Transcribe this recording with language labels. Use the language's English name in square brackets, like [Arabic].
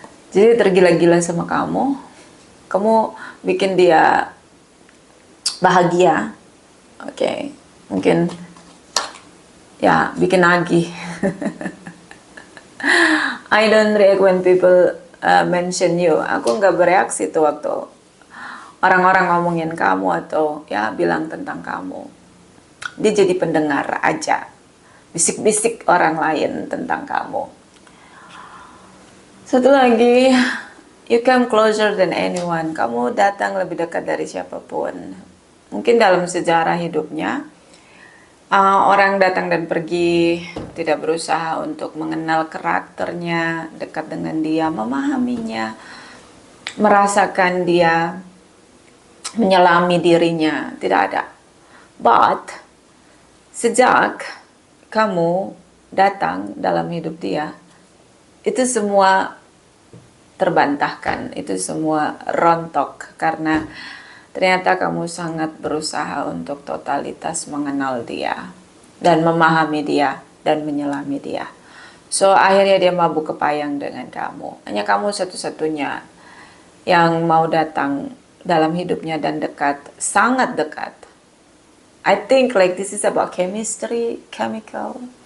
[Indonesian] Jadi tergila-gila sama kamu. Kamu bikin dia bahagia. Oke. Mungkin ya bikin nagih. [English] I don't react when people mention you. [Indonesian] Aku nggak bereaksi tuh waktu orang-orang ngomongin kamu atau ya bilang tentang kamu. Dia jadi pendengar aja. Bisik-bisik orang lain tentang kamu. Satu lagi, [English] you come closer than anyone. [Indonesian] Kamu datang lebih dekat dari siapapun. Mungkin dalam sejarah hidupnya, orang datang dan pergi, tidak berusaha untuk mengenal karakternya, dekat dengan dia, memahaminya, merasakan dia, menyelami dirinya, tidak ada. But sejak kamu datang dalam hidup dia, itu semua terbantahkan, itu semua rontok karena ternyata kamu sangat berusaha untuk totalitas mengenal dia dan memahami dia dan menyelami dia. So akhirnya dia mabuk kepayang dengan kamu. Hanya kamu satu-satunya yang mau datang dalam hidupnya dan dekat, sangat dekat. [English] I think like this is about chemistry, chemical.